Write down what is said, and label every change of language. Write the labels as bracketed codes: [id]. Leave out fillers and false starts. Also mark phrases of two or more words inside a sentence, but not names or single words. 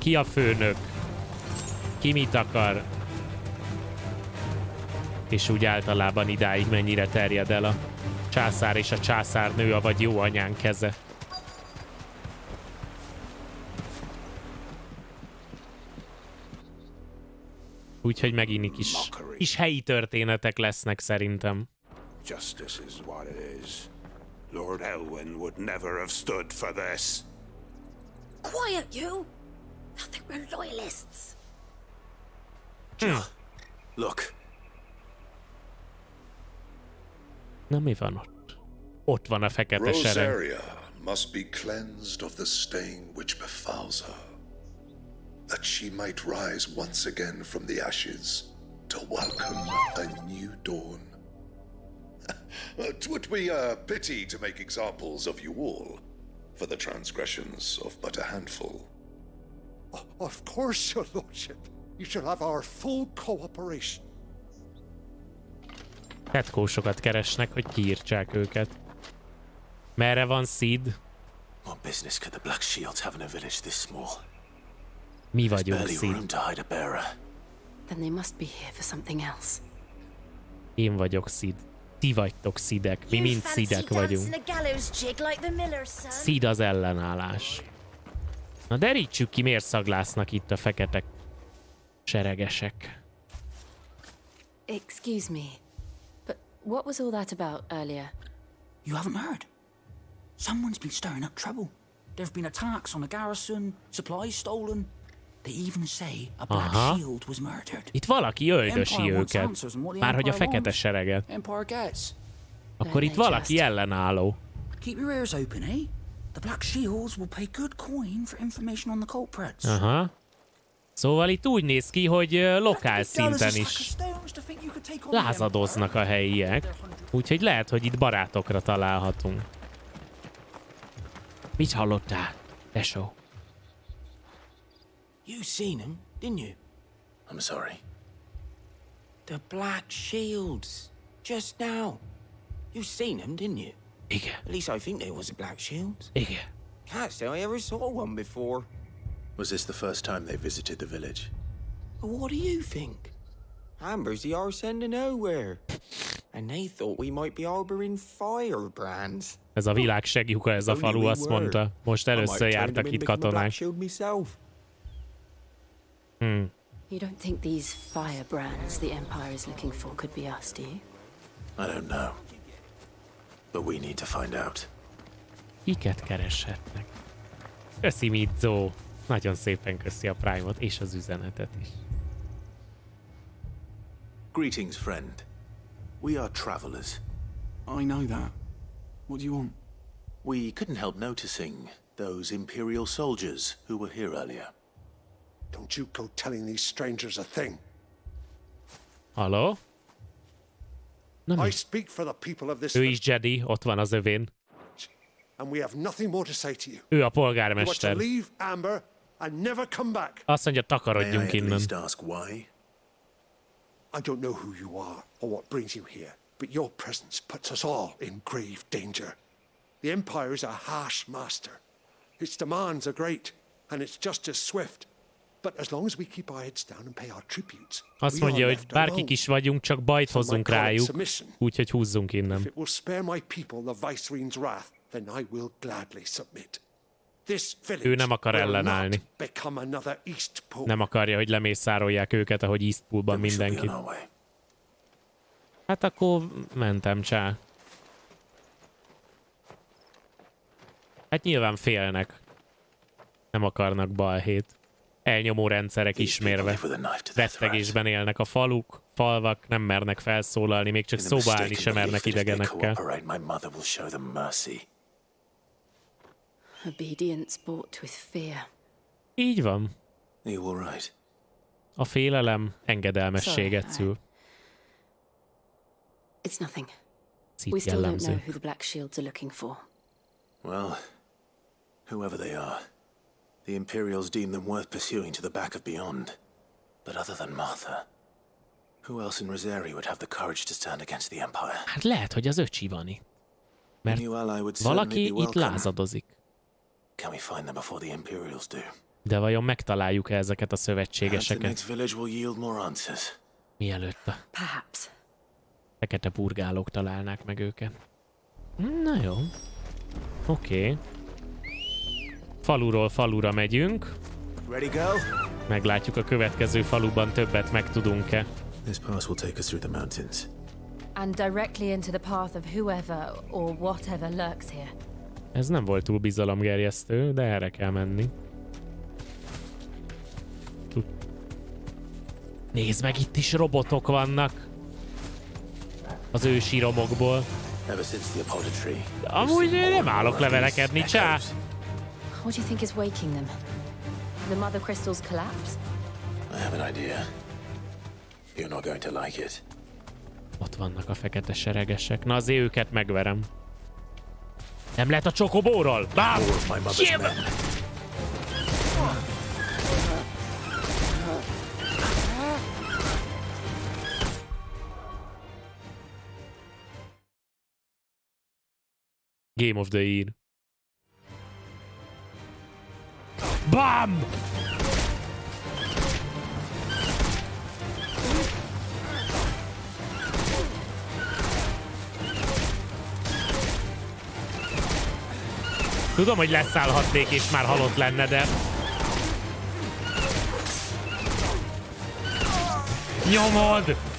[hu] Ki a főnök, ki mit akar, és úgy általában idáig mennyire terjed el a császár és a császárnő, avagy jó anyán keze. Úgyhogy megint kis helyi történetek lesznek szerintem. [en] Justice is what it is. Lord Elwyn would never have stood for this. Quiet, you! I think we're loyalists. Look. [hu] Na mi van ott? Ott van a fekete sereg. [en] Rosaria must be cleansed of the stain which befouls her, that she might rise once again from the ashes to welcome a new dawn. 'Twould be a pity to make examples of you all for the transgressions of but a handful. Of course, your lordship. You shall have our full cooperation. [hu] Tetkósokat keresnek, hogy kiírtsák őket. Merre van Sid? [en] What business could the Black Shields have in a village this small? [hu] Mi vagyunk, [en] Barely Sid? room to hide a bearer. Then they must be here for something else. [hu] Én vagyok Sid. Ti vagytok Sidek. Mi mind Sidek vagyunk. Sid az ellenállás. Na derítsük ki, miért szaglásznak itt a fekete seregesek. [en] Excuse me, but what was all that about earlier? You haven't heard? Someone's been stirring up trouble. There've been attacks on the garrison, supplies stolen. They even say a Black Shield was murdered. [hu] Itt valaki öldösi őket. Márhogy a fekete sereget. Akkor itt valaki ellenálló. [en] Keep your ears open, eh? The Black Shields will pay good coin for information on the culprits. Aha. [hu] Szóval itt úgy néz ki, hogy lokál szinten is lázadoznak a helyiek. Úgyhogy lehet, hogy itt barátokra találhatunk. Mit hallottál, tesó? [en] You seen him, didn't you? I'm sorry. The Black Shields. Just now. You seen him, didn't you? [hu] Igen. [en] At least I think there was a Black Shield. [hu] Igen. [en] Can't say I ever saw one before. Was this the first time they visited the village? What do you think? Amber's the arse end of nowhere. And they thought we might be harboring firebrands. [hu] Ez a világ segjuka, ez a falu, azt mondta. Most először jártak itt katonák. [en] You don't think these firebrands the Empire is looking for could be us, do you? I don't know. But we need to find out. [hu] Kiket kereshetnek? Köszi, Mizzó! Nagyon szépen köszi a Prime-ot és az üzenetet is. [en] Greetings, friend. We are travelers. I know that. What do you want? We couldn't help noticing those Imperial soldiers who were here earlier. Don't you go telling these strangers a thing. [hu] Halló? [en] I speak for the people of this. [hu] Ő is Jedi, ott van az övén. [en] And we have nothing more to say to you. [hu] Ő a polgármester. [en] You are to leave Amber and never come back. [hu] Azt mondja, takarodjunk innen. [en] Ask why? I don't know who you are or what brings you here, but your presence puts us all in grave danger. The Empire is a harsh master. Its demands are great, and its justice swift. But as long as we keep our heads down and pay our tributes, [hu] azt mondja, hogy bárkik is vagyunk, csak bajt hozzunk rájuk, úgyhogy húzzunk innen. [en] If it will spare my people the Viceroy's wrath, then I will gladly submit. [hu] Ő nem akar ellenállni. Nem akarja, hogy lemészárolják őket, ahogy Eastpoolban mindenkit. Hát akkor mentem, csá. Hát nyilván félnek. Nem akarnak balhét. Elnyomó rendszerek ismérve. Rettegésben élnek a falvak, nem mernek felszólalni, még csak szóba állni sem mernek idegenekkel. [en] Obedience bought with fear. [hu] Így van. A félelem engedelmességet szül. [en] It's nothing. [hu] Szít [en] We still don't [hu] jellemző. [en] know who the Black Shields are looking for. Well, whoever they are, the Imperials deem them worth pursuing to the back of beyond. But other than Martha, who else in Rosaria would have the courage to stand against the Empire? [hu] Hát lehet, hogy az öcsi van itt. Mert valaki itt lázadozik. [en] Can we find them before the Imperials do? [hu] De vajon megtaláljuk-e ezeket a szövetségeseket? Mielőtt a fekete burgálók találnák meg őket. Na jó. Oké. Faluról falura megyünk. Meglátjuk a következő faluban többet megtudunk-e. [en] And directly into the path of whoever or whatever lurks here. [hu] Ez nem volt túl bizalomgerjesztő, de erre kell menni. Nézd meg, itt is robotok vannak. Az ősi romokból. Amúgy nem állok levelekedni, csá. [en] What do you think is waking them? The mother crystal's collapse? I have an idea. You're not going to like it. [hu] Ott vannak a fekete seregesek. Na azért őket megverem. Nem lehet a csokobóról! Bám! [en] Game of the Year. Bam! [hu] Tudom, hogy leszállhatnék és már halott lenne, de... Nyomod!